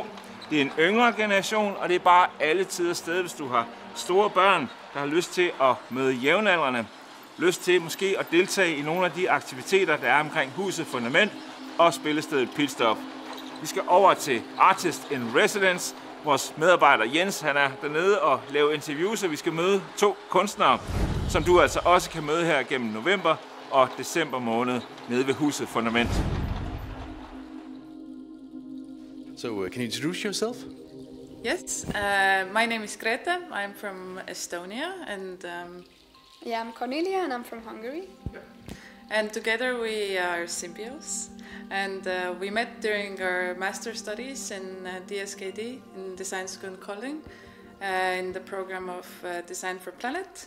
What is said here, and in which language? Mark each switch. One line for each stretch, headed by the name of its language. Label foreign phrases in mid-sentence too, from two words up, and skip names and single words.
Danish: Det er en yngre generation, og det er bare alle tider sted, hvis du har store børn, der har lyst til at møde jævnaldrende, lyst til måske at deltage i nogle af de aktiviteter, der er omkring Huset Fundament og spillestedet Pitstop. Vi skal over til Artist in Residence. Vores medarbejder Jens, han er dernede og laver interviews, og vi skal møde 2 kunstnere, som du altså også kan møde her gennem november og december måned nede ved Huset Fundament.
English: So, can you introduce yourself? Yes, my name is Grete. I'm from Estonia, and yeah, I'm Cornelia, and I'm from Hungary. And together we are symbios. And we met during our master studies in DSKD in Design School in Kolding, in the program of Design for Planet.